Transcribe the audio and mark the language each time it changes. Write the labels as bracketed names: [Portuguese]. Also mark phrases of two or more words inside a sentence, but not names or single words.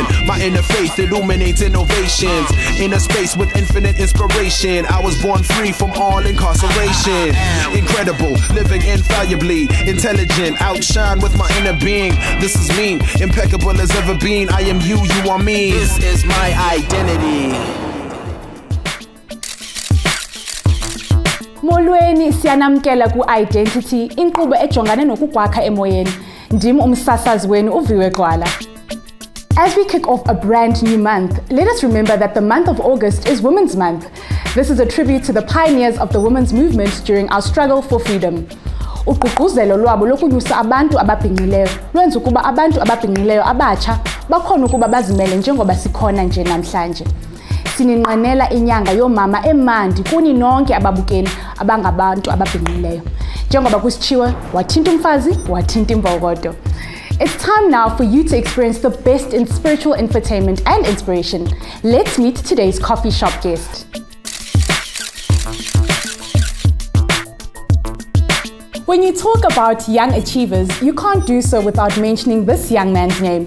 [English] My inner faith illuminates innovations. In a space with infinite inspiration, I was born free from all incarceration. Incredible, living infallibly, intelligent, outshine with my inner being. This is me, impeccable as ever been. I am you, you are me. This is my identity. [Xhosa] Molweni siyanamkela ku Identity, inkqubo ejongane nokukwakha emoyeni. Ndim umsasazi wenu uviwe Gwala. [English] As we kick off a brand new month, let us remember that the month of August is Women's Month. This is a tribute to the pioneers of the women's movement during our struggle for freedom. [Xhosa] Ugqugquzelo lwabo lokunyusa abantu ababhinqileyo lwenza ukuba abantu ababhinqileyo abatsha bakhona ukuba bazimele njengoba sikhona nje namhlanje. Sininqanela inyanga yomama emandi kuni nonke ababukeli abangabantu ababhinqileyo. Njengoba kusitshiwe, wathinta umfazi, wathinta imbokodo. [English] It's time now for you to experience the best in spiritual infotainment and inspiration. Let's meet today's coffee shop guest. When you talk about young achievers, you can't do so without mentioning this young man's name.